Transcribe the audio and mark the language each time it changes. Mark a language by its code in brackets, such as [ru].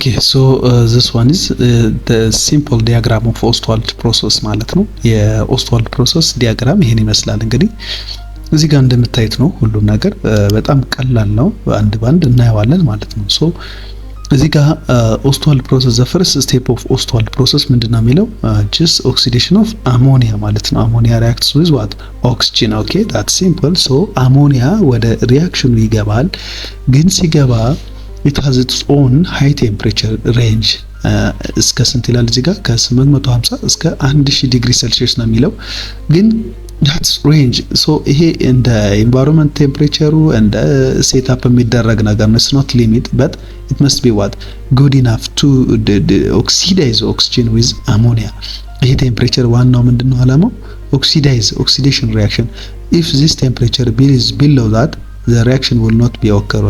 [en] So this one is the simple diagram of Ostwald process [am] ማለት ነው። የኦስትዋልድ ፕሮሰስ ዲያግራም ይሄን ይመስላል። እንግዲህ እዚህ ጋር እንደምታዩት ነው ሁሉም ነገር በጣም ቀላል ነው። አንድ ባንድ እናየዋለን ማለት ነው። ሶ እዚህ ጋር ኦስትዋልድ ፕሮሰስ the first step of ኦስትዋልድ ፕሮሰስ ምንድነው የሚለው [en] just oxidation of ammonia [am] ማለት ነው። [en] ammonia reacts with what? oxygen. okay, that's simple. [am] so ammonia ወደ ሪአክሽኑ ይገባል። ግን ሲገባ [en] it has its own high temperature range [am] እስከ ስንት ይላል እዚህ ጋር ከ850 እስከ 1000 ዲግሪ ሴልሺየስ ነው የሚለው ግን that's range. [en] so [am] ይሄ እንደ [en] environment temperature and setup [am] የሚደረግ ነገር ነው. [en] it's not limit but it must be what? good enough to oxidize oxygen with ammonia. [am] ይሄ ቴምፕሬቸር ዋናው ምንድነው አላማው? [en] oxidation reaction. if this temperature is below that the reaction will not be occur.